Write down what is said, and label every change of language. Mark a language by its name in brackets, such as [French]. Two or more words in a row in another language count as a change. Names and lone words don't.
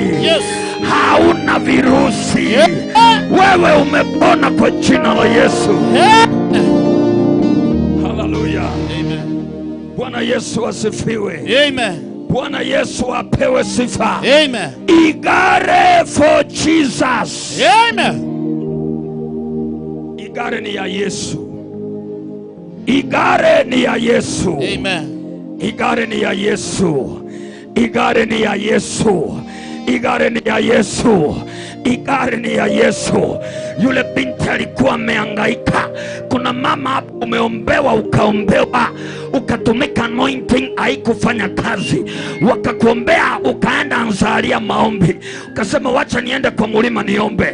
[Swahili] Hauna virusi. Wewe umepona kwa jina la Yesu. Haleluya. Amen. Bwana Yesu asifiwe. Amen. Bwana Yesu apewe sifa. Amen. Igare [English] for Jesus. [Swahili] Amen. Igare ni ya Yesu. Igare ni ya Yesu. Amen. Igare ni ya Yesu. Igare ni ya Yesu. Igare ni ya Yesu. Igare ni ya Yesu. Yule binti alikuwa amehangaika. Kuna mama hapo umeombewa, ukaombewa, ukatumika anointing, haikufanya kazi. Wakakuombea, ukaenda Anzalia maombi, ukasema wacha niende kwa mulima niombe.